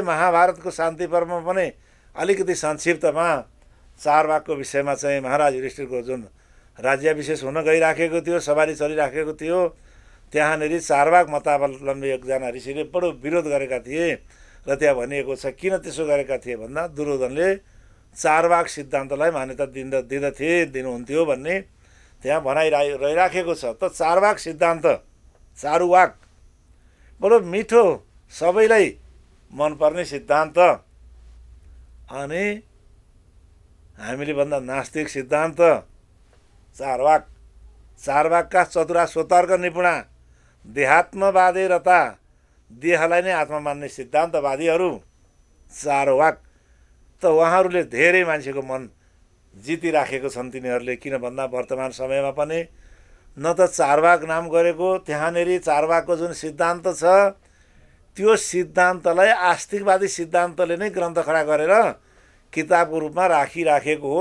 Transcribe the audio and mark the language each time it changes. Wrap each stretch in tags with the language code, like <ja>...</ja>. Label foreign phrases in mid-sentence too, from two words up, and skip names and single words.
<ne>महाभारतको शान्ति पर्वमा पनि अलिकति संक्षिप्तमा चारवाकको विषयमा चाहिँ महाराज युधिष्ठिरको जुन राज्याभिषेक हुन गइराखेको थियो, सवारी चलिराखेको थियो, त्यहाँनिर चारवाक मतावलम्बी एकजना ऋषिले बडो विरोध गरेका थिए र त्यहाँ भनिएको छ किन त्यसो गरेका थिए भन्दा दुर्योधनले चारवाक सिद्धान्तलाई मान्यता दिनुहुन्थ्यो भन्ने त्यहाँ रहिराखेको छ। त चारवाक सिद्धान्त, चारुवाक बडो मिठो, सबैलाई मनपर्ने सिद्धान्त। अनि हामीले भन्दा नास्तिक सिद्धान्त</ne> <sa>चारवाकका चतुरा स्वतर्क निपुणा देहात्मवादी रता,</sa> <ne>देहलाई नै आत्मा मान्ने सिद्धान्तवादीहरू चारवाक। त उहाँहरूले धेरै मान्छेको मन जितिराखेको छन् तिनीहरूले। किन भन्दा वर्तमान समयमा पनि न त चारवाक नाम गरेको, त्यहाँनिर चारवाकको जुन सिद्धान्त छ त्यो सिद्धान्तलाई आस्तिकवादी सिद्धान्तले नै ग्रन्थ खडा गरेर किताबको रूपमा राखिराखेको हो।</ne>